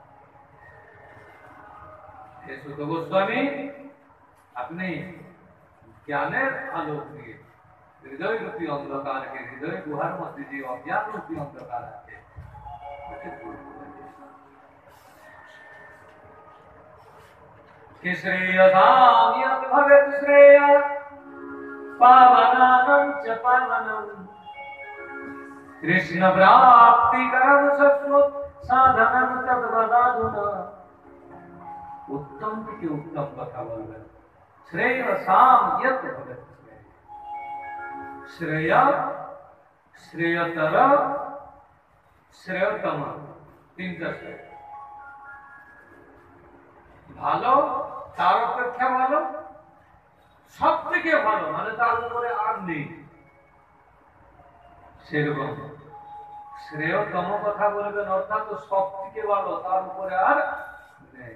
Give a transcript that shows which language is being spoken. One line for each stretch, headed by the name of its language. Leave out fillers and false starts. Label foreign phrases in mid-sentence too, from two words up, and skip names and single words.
Bangla: হে সুত গোস্বামী, আপনি জ্ঞানের আলো দিয়ে হৃদয় রূপী অন্ধকারকে, হৃদয় গুহার মধ্যে যে অজ্ঞান রূপী অন্ধকার আছে, তাকে দূর করে দিন।
Sanskrit: कि श्रेयसां यत् भवेत् श्रेय पावनानं च पावनं कृष्ण प्राप्तिकरं सत्त्वत् साधनं तद्वदाधुना।
Bangla: उत्तम থেকে উত্তম কথা বলবেন।
Sanskrit: শ্রেয়সাং यत् भवेत् श्रेय, श्रेयतर, श्रेयतम,
Bangla: তিনটা শ্রেয়। ভালো, তার অপেক্ষা ভালো, সব থেকে ভালো, মানে তার উপরে আর নেই, সেরকম শ্রেয়তম কথা বলবেন, অর্থাৎ সব থেকে ভালো, তার উপরে আর নেই।